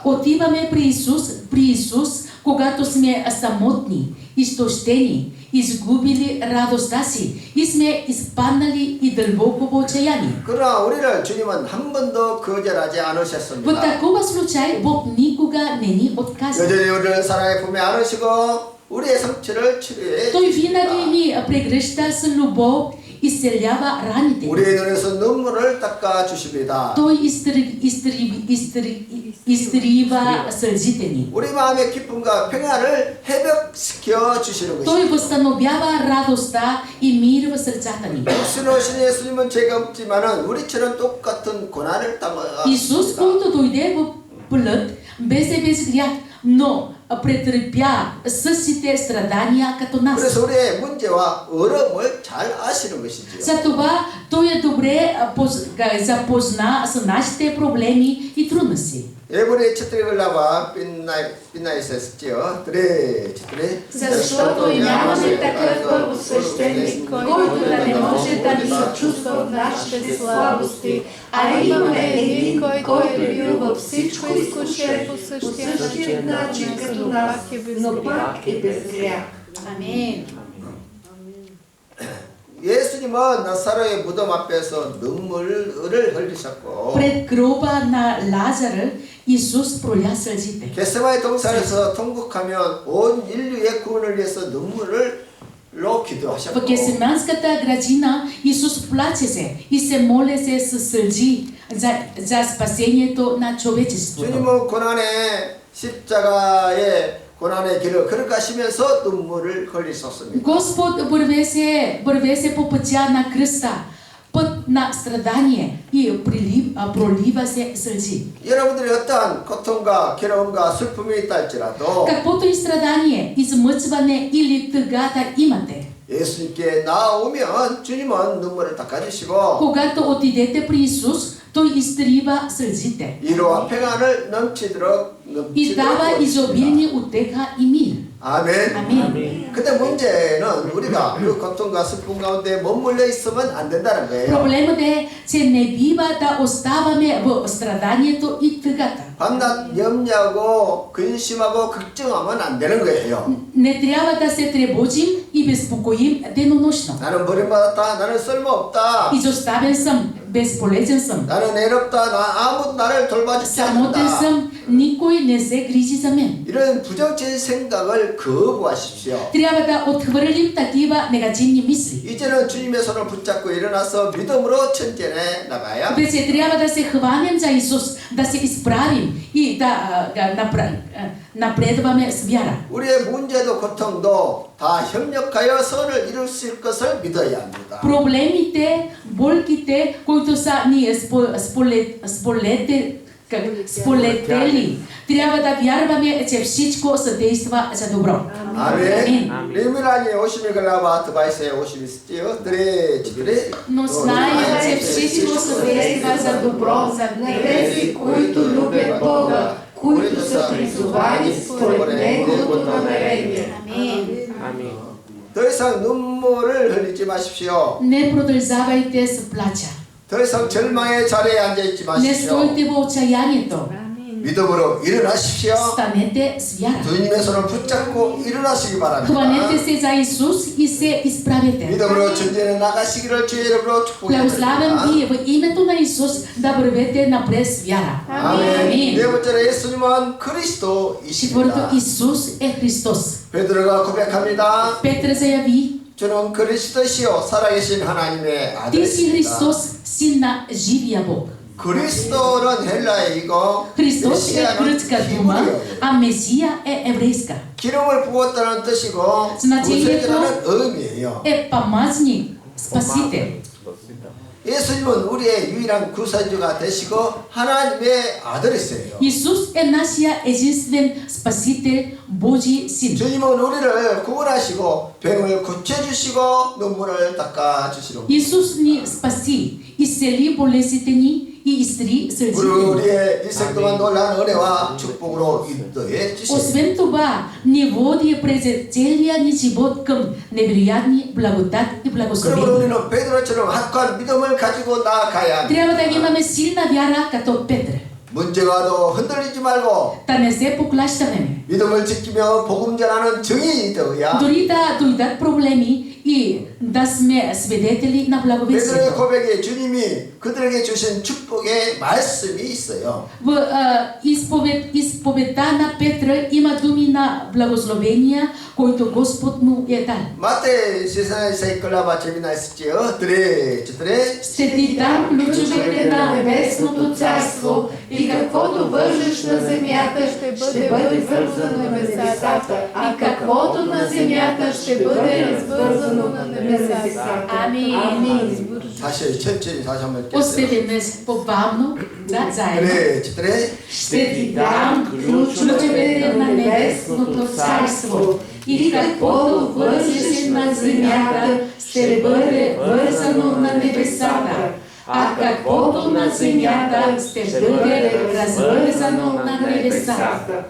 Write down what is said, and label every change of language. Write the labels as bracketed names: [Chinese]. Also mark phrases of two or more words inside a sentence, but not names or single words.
[Bulgarian] Отиваме при Исус, когато сме самотни, изтощени, изгубили радостта си и сме изпаднали и дълбоко в отчаяние. [Korean] 그러나 우리를 주님은 한 번도 거절하지 [Bulgarian] В [Korean] 않으셨습니다. [Bulgarian] такова случай Бог никога не ни отказва. [Korean] 여전히 우리를 사랑에 품에 안으시고 우리의 상처를 치료해 [Bulgarian] Той винаги [Korean] 주십니다. [Bulgarian] ни прегръща с любов, изцелява раните. [Korean] 우리의 눈에서 눈물을 닦아 주십니다. [Bulgarian] Той изтрива сълзите ни. [Korean] 우리 마음의 기쁨과 평안을 회복시켜 주시는 [Bulgarian] Той [Korean] 것입니다. [Bulgarian] възстановява радостта и мир в сърцата ни. [Korean] 신오신 예수님은 죄가 없지만은 우리처럼 똑같은 고난을 [Bulgarian] Исус, [Korean] 당하셨습니다. [Bulgarian] който дойде в плът, без грях, но претърпя същите страдания като нас. [Korean] 그래서 우리의 문제와 어려움을 잘 아시는 것이지요. [Bulgarian] Затова той е добре запозна с нашите проблеми и трудности. 에브리 четири глава Пиннаис에 썼지요. 3, 4. Защото и нямаме такъв първосвещеник, който да не може да ни съчувства в нашите слабости, а имаме един, който е бил във всичко изкушен по същия начин като нас, но пак е без грях. Амин. [Korean] 예수님은 나사로의 무덤 앞에서 눈물을 흘리셨고 [Bulgarian] Пред гроба на Лазар Исус проля сълзите. [Korean] 겟세마네 동산에서 통곡하면 온 인류의 구원을 위해서 눈물로 [Bulgarian] В [Korean] 기도하셨고 [Bulgarian] Гесиманската градина Исус плаче се и се моли се с сълзи за спасението на човечеството. [Korean] 주님은 고난의 십자가의 고난의 길을 걸어가시면서 눈물을 흘리셨습니다. [Bulgarian] Господ върве се по пътя на кръста, път на страдание и пролива се сълзи. [Korean] 여러분들이 어떠한 고통과 괴로움과 슬픔이 있다 할지라도 [Bulgarian] Каквото и страдание, измъчване или тъгата имате, [Korean] 예수님께 나오면 주님은 눈물을 닦아주시고 [Bulgarian] когато отидете при Исус, Той изтрива сълзите [Korean] 위로와 평안을 넘치도록 [Bulgarian] и дава изобилни утеха и мир. [Korean] 아멘. [Bulgarian] Амин. [Korean] 근데 문제는 우리가 그 고통과 슬픔 가운데 머물러 있으면 안 된다는 거예요. [Bulgarian] Проблемът е, че не бива да оставаме в страданието и тъгата. [Korean] 밤낮 염려하고 근심하고 걱정하면 안 되는 거예요. [Bulgarian] Не трябва да се тревожим и безпокоим денонощно. [Korean] 나는 버림받았다. 나는 쓸모없다. [Bulgarian] Изоставен съм, безполезен съм. [Korean] 나는 외롭다. 아무도 나를 돌봐주지 [Bulgarian] Самотен [Korean] 않는다. [Bulgarian] съм, никой не се грижи за мен. [Korean] 이런 부정적인 생각을 거부하십시오. [Bulgarian] Трябва да отхвърлим такива негативни мисли. [Korean] 이제는 주님의 손을 붙잡고 일어나서 믿음으로 천전해 나가야. [Bulgarian] Вече трябва да се хванем за Исус, да се изправим и да напредваме с вяра. [Korean] 우리의 문제도 고통도 다 협력하여 선을 이룰 수 있을 것을 믿어야 합니다. [Bulgarian] Проблемите, болките, които са ние сполетели, трябва да вярваме, че всичко съдейства за добро. [Korean] 아멘. 리미라니 50일 글라바 드바이스에 50일 있지요. 드레 지드레. [Bulgarian] Но знаем, че всичко съдейства за добро за Тези, които любят Бога, които са призовани според Неговото намерение. Амин. [Korean] 더 이상 눈물을 흘리지 마십시오. [Bulgarian] Не продължавайте с плача. [Korean] 더 이상 절망의 자리에 앉아 있지 [Bulgarian] Не [Korean] 마십시오. [Bulgarian] стойте в отчаянието. [Korean] 믿음으로 일어나십시오. [Bulgarian] Станете с вяра. [Korean] 주님의 손을 붙잡고 일어나시기 바랍니다. [Bulgarian] Хванете се за Исус и се изправете. [Korean] 믿음으로 전진해 나가시기를 주의 이름으로 [Bulgarian] Благославям [Korean] 축복합니다. [Bulgarian] ви в името на Исус да вървете напред с вяра. [Korean] 아멘. 네 [Bulgarian] Амин. [Korean] 번째로 예수님은 [Bulgarian] Четвърто, [Korean] 그리스도이십니다. [Bulgarian] Исус е Христос. [Korean] 베드로가 고백합니다. [Bulgarian] Петър заяви: [Korean] 저는 그리스도시요 살아계신 하나님의 [Bulgarian] Ти си [Korean] 아들이십니다. [Bulgarian] Христос, син на живия Бог. [Korean] 그리스도는 헬라어이고 [Bulgarian] Христос е гръцка дума, а Месия е еврейска. [Korean] 기름을 부었다는 뜻이고 [Bulgarian] значението [Korean] 구세주라는 의미예요. [Bulgarian] Е помазник, спасител. [Korean] 예수님은 우리의 유일한 구세주가 되시고 하나님의 아들이세요. [Bulgarian] Исус е нашия единствен Спасител, Божий Син. [Korean] 주님은 우리를 구원하시고 병을 고쳐주시고 눈물을 닦아주시고 [Bulgarian] Исус ни спаси, изцели болезните ни и изтри сълзите ни. [Korean] 우리의 일생 동안 놀라운 은혜와 축복으로 인도해 주시고 [Bulgarian] Освен това, ни води през целия ни живот към невероятни благодат и [Korean] 그러므로 [Bulgarian] благословения. [Korean] 우리는 베드로처럼 확고한 믿음을 가지고 나아가야 합니다. [Bulgarian] Трябва да имаме силна вяра като Петър. [Korean] 문제가 와도 흔들리지 말고 [Bulgarian] Да не се поклащаме. [Korean] 믿음을 지키며 복음 전하는 증인이 되어야 [Bulgarian] Дори да дойдат проблеми и да сме свидетели на [Korean] 베드로의 [Bulgarian] благовестието. [Korean] 고백에 주님이 그들에게 주신 축복의 말씀이 있어요. [Bulgarian] В изповедта на Петра има думи на благословения, които Господ му е дал. 마태 세상에서 이끌라바 재미나 있었지요. 드레 Ще ти дам Ключовете на небесното царство и каквото вържеш на земята ще бъде вързано на небесата, а каквото на земята ще бъде развързано на небесата. Амин. [Korean] 다시 천천히 다시 한번 [Bulgarian] Още [Korean] 읽겠어요. [Bulgarian] веднъж по-бавно, да, заедно. 드레 Ще ти дам ключовете на небесното царство и каквото вържеш на земята ще бъде вързано на небесата, а каквото на земята ще бъде развързано на небесата.